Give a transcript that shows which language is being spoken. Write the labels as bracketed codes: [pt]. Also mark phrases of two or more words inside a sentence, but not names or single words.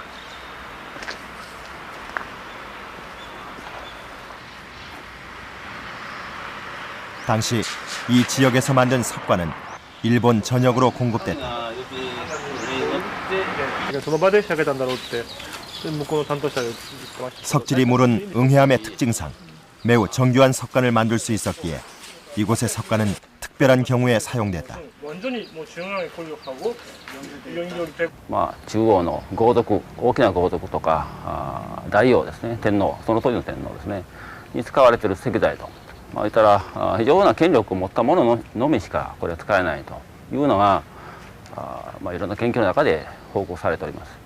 [ko] 당시 이 지역에서 만든 석관은 일본 전역으로 공급됐다. 석질이 무른 응해암의 특징상 매우 정교한 석관을 만들 수 있었기에 이곳의 석관은 특별한 경우에 사용됐다. [ja] 中央の豪族、大きな豪族とか大王ですね、天皇、その当時の天皇ですねに使われている石材と、言ったら非常な権力を持った者のみしかこれは使えないというのがいろんな研究の中で報告されております。